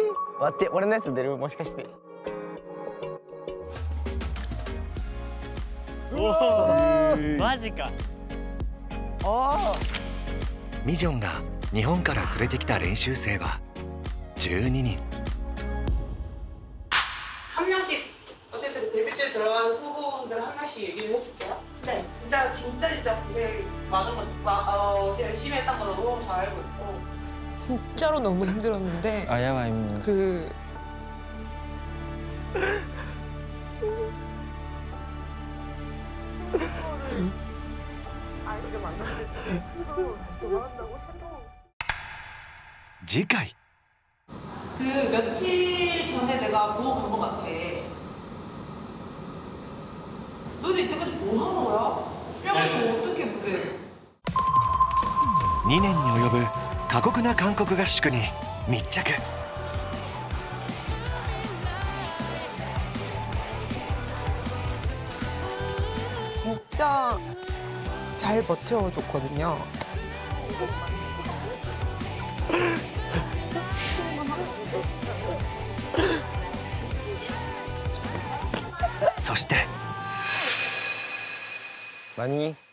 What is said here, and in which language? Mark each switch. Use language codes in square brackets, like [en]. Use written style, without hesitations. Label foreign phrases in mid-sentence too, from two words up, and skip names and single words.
[ja] 待って俺のやつ出るもしかして。マジか。ミジョンが日本から連れてきた練習生は12人。 [ko] 한 명씩 어쨌든 데뷔 주에 들어가는 후보들 한 명씩 얘기를 해줄게요. 네, 진짜 고생 많은 거, 진짜 열심히 했던 거 너무 잘 알고 있고. 진짜로 너무 힘들었는데. 아야와임. 그 이렇게 만났을 때 다시 돌아간다고 해도. [ja] 次回 [ko] 그 며칠 전에 내가 보고 간 것 같아. 너네 이때까지 뭐 하는 거야? 그래가지고 어떻게 무대? [ja] 2年に及ぶ過酷な韓国合宿に密着。 [ko] 진짜 잘 버텨줬거든요. [ja] 何